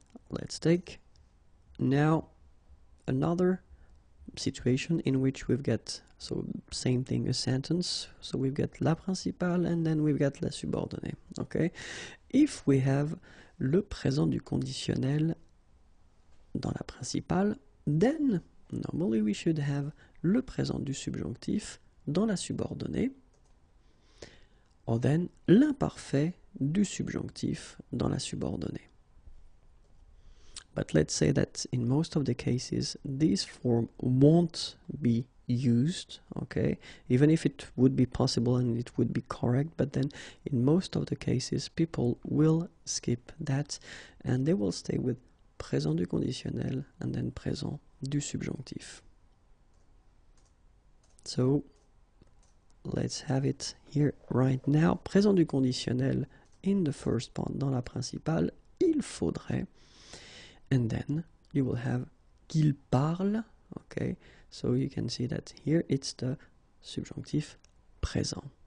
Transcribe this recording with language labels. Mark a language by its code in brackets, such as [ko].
[en] Let's take now another situation in which we've got, so same thing, a sentence, so we've got la principale and then we've got la subordonnée. Okay? If we have [fr] le présent du conditionnel dans la principale, [en] then normally we should have [fr] le présent du subjonctif dans la subordonnée, [en] or then [fr] l'imparfait du subjonctif dans la subordonnée. [en] But let's say that in most of the cases this form won't be used, okay, even if it would be possible and it would be correct, but then in most of the cases people will skip that and they will stay with présent du conditionnel and then présent du subjonctif. So let's have it here right now. Présent du conditionnel in the first part [fr] dans la principale, il faudrait, [en] and then you will have [fr] qu'il parle, [en] okay, so you can see that here it's the subjonctif présent.